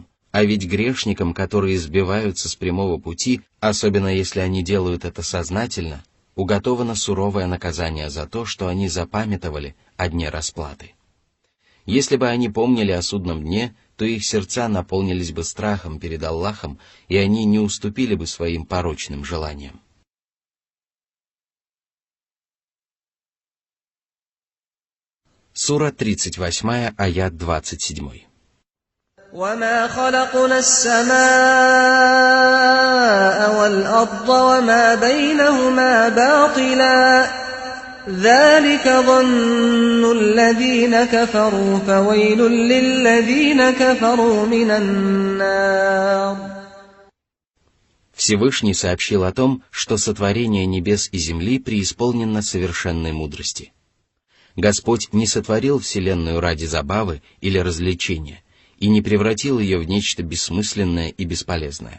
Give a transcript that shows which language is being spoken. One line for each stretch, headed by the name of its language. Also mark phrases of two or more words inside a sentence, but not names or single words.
Russian: А ведь грешникам, которые сбиваются с прямого пути, особенно если они делают это сознательно, уготовано суровое наказание за то, что они запамятовали о дне расплаты. Если бы они помнили о судном дне, то их сердца наполнились бы страхом перед Аллахом, и они не уступили бы своим порочным желаниям. Сура 38, аят 27.
Arabic: وما خلقنا السماء والأرض وما بينهما باطلا ذلك ظن الذين كفروا فويل للذين كفروا من النار.
Russian: Всевышний сообщил о том, что сотворение небес и земли преисполнено совершенной мудрости. Господь не сотворил Вселенную ради забавы или развлечения и не превратил ее в нечто бессмысленное и бесполезное.